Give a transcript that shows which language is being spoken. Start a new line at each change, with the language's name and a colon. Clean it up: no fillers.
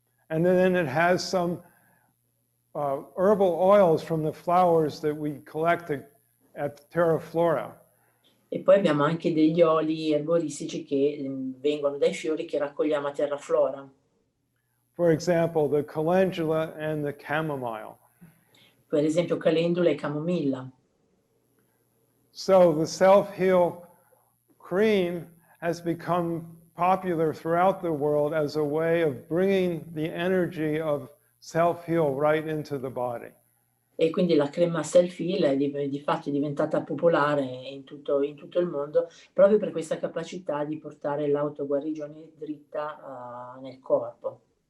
English: And then it has some herbal oils from the flowers that we collect at Flora.
Italian: E poi abbiamo anche degli oli erboristici che vengono dai fiori che raccogliamo a Flora.
English: For example, the calendula and the chamomile.
Italian: Per esempio calendula e camomilla.
English: So the self-heal cream has become popular throughout the world as a way of bringing the energy of self-heal right into the body.
Italian: E quindi la crema self-heal è di fatto è diventata popolare in tutto il mondo proprio per questa capacità di portare l'autoguarigione dritta nel corpo.